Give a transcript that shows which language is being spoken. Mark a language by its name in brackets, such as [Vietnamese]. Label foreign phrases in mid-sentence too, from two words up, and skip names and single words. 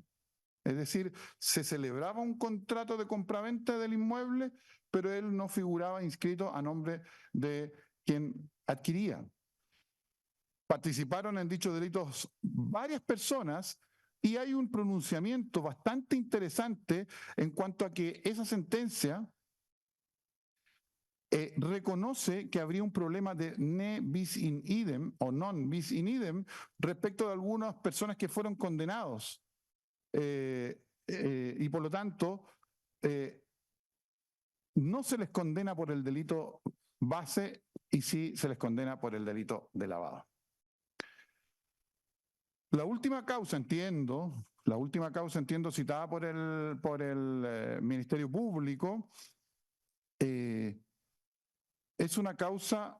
[Spanish] Es decir, se celebraba un contrato de compraventa del inmueble, pero él no figuraba inscrito a nombre de quien adquiría. Participaron en dichos delitos varias personas y hay un pronunciamiento bastante interesante en cuanto a que esa sentencia reconoce que habría un problema de [Latin] ne bis in idem [Spanish] o [Latin] non bis in idem [Spanish] respecto de algunas personas que fueron condenados y por lo tanto no se les condena por el delito base y sí se les condena por el delito de lavado. La última causa, entiendo citada por el Ministerio Público, es una causa,